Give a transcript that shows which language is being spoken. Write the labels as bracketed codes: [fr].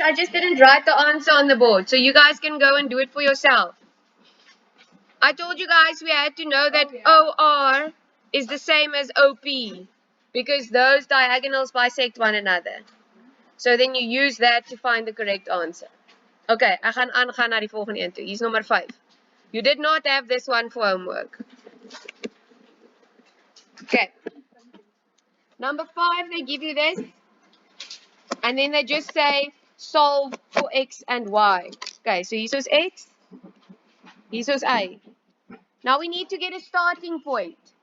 [en] I just didn't write the answer on the board. So you guys can go and do it for yourself. I told you guys we had to know that OR is the same as OP because those diagonals bisect one another. So then you use that to find the correct answer. [af] Okay, ek gaan aangaan na die volgende een toe. [en] Hier's number 5. You did not have this one for homework. Okay. Number 5, they give you this. And then they just say solve for x and y. Okay, so [af] hier is x, hier is y. [en] Now we need to get a starting point.